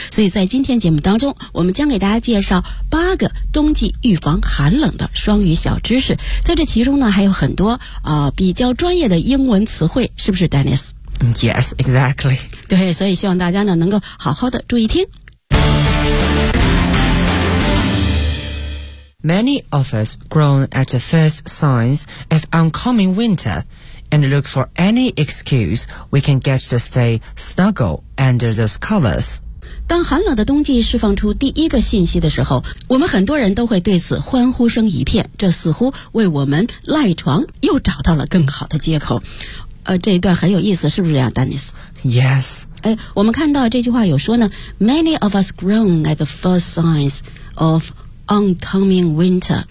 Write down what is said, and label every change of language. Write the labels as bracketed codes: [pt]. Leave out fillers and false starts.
[zh] 所以在今天节目当中，我们将给大家介绍八个冬季预防寒冷的双语小知识。在这其中呢，还有很多比较专业的英文词汇，是不是 Dennis？ [en] Yes, exactly. [zh] 对，所以希望大家呢能够好好的注意听。 [en] Many of us groan at the first signs of oncoming winter and look for any excuse we can get to stay snuggle under those covers. [zh] 当寒冷的冬季释放出第一个信息的时候，我们很多人都会对此欢呼声一片，这似乎为我们赖床又找到了更好的借口。这一段很有意思，是不是这样 Dennis？ [en] Yes. [zh] 我们看到这句话有说呢， [en] Many of us groan at the first signs ofOncoming winter.